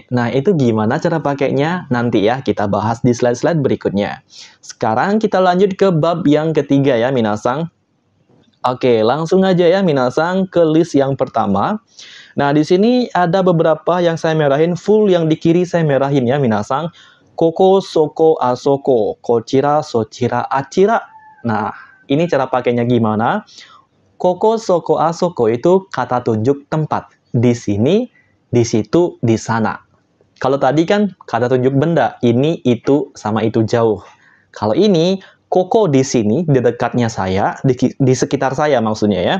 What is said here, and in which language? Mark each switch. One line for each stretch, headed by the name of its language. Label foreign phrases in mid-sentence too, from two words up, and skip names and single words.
Indonesian: Nah, itu gimana cara pakainya? Nanti ya kita bahas di slide-slide berikutnya. Sekarang kita lanjut ke bab yang ketiga ya, minasang. Oke, langsung aja ya minasang ke list yang pertama. Nah, di sini ada beberapa yang saya merahin, full yang di kiri saya merahin ya, minasang.
Japanese: ここ、そこ, あそこ、こちら、そちら、あちら.
Indonesian: Nah, ini cara pakainya gimana?
Japanese: ここ、そこ、あそこ
Indonesian: itu kata tunjuk tempat. Di sini, di situ, di sana. Kalau tadi kan kata tunjuk benda, ini, itu, sama itu jauh. Kalau ini, koko di sini, di dekatnya saya, di sekitar saya maksudnya ya.